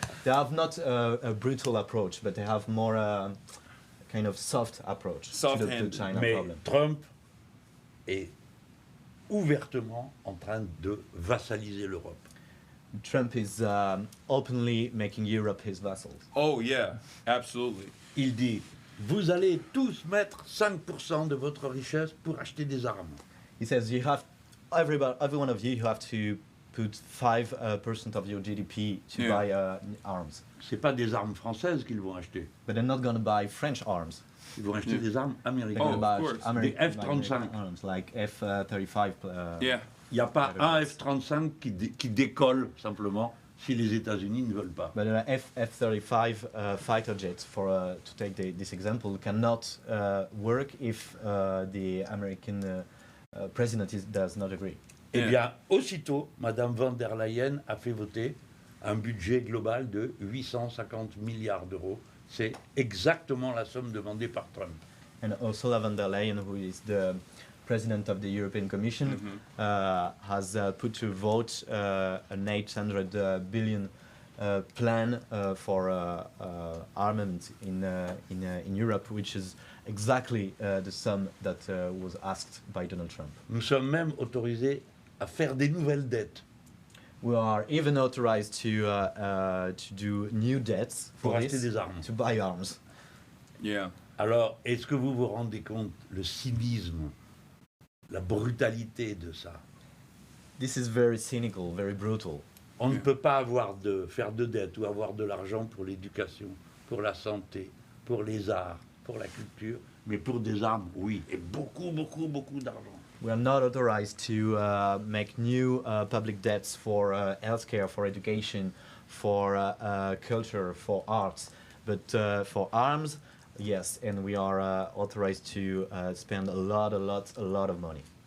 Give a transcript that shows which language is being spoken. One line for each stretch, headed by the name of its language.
English: They have not a brutal approach, but they have more kind of soft approach to the Soft-handed. China
French: Mais
English: problem.
French: Trump est ouvertement en train de vassaliser l'Europe.
English: Trump is openly making Europe his vassals. Oh yeah, absolutely.
French: Il dit, vous allez tous mettre 5% de votre richesse pour acheter des armes.
English: He says you have every one of you have to put 5% of your GDP to Yeah. buy arms,
French: C'est pas des armes françaises qu'ils vont acheter.
English: but they're not going to buy French arms.
French: Ils vont acheter des armes
English: They're
French: américaines.
English: going Oh, to of buy course. American,
French: Des F-35.
English: arms like F-35. Yeah.
French: Il n'y a pas un F-35 qui décolle simplement si les États-Unis ne veulent pas.
English: But F-35 fighter jets, to take this example, cannot work if the American president does not agree.
French: Eh
English: Yeah.
French: bien, aussitôt, Madame von der Leyen a fait voter un budget global de 850 milliards d'euros. C'est exactement la somme demandée par Trump.
English: And Ursula von der Leyen, who is the president of the European Commission, has put to vote an 800 billion plan for armament in Europe, which is exactly the sum that was asked by Donald Trump.
French: Nous sommes même autorisés à faire des nouvelles dettes
English: We are even authorized to do new debts
French: pour
English: for
French: acheter
English: this,
French: des armes.
English: to buy arms. Yeah.
French: Alors, est-ce que vous vous rendez compte le cynisme, la brutalité de ça?
English: This is very cynical, very brutal.
French: On ne peut pas faire de dettes ou avoir de l'argent pour l'éducation, pour la santé, pour les arts, pour la culture, mais pour des armes, oui, et beaucoup, beaucoup, beaucoup d'argent.
English: We are not authorized to make new public debts for healthcare, for education, for culture, for arts, but for arms, yes, and we are authorized to spend a lot of money.